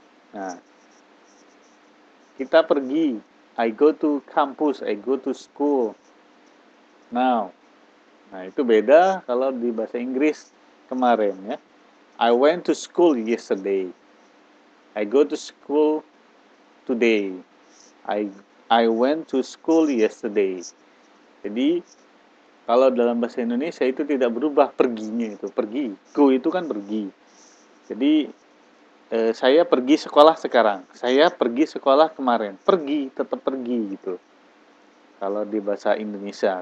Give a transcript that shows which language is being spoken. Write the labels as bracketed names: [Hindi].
[Indonesian] Nah, kita pergi, [English] I go to campus, I go to school now. [Indonesian] Nah, itu beda kalau di bahasa Inggris kemarin ya. [English] I went to school yesterday. I go to school today. I I went to school yesterday. [Indonesian] Jadi kalau dalam bahasa Indonesia itu tidak berubah perginya itu, pergi. Go itu kan pergi. Jadi saya pergi sekolah sekarang. Saya pergi sekolah kemarin. Pergi, tetap pergi gitu. Kalau di bahasa Indonesia.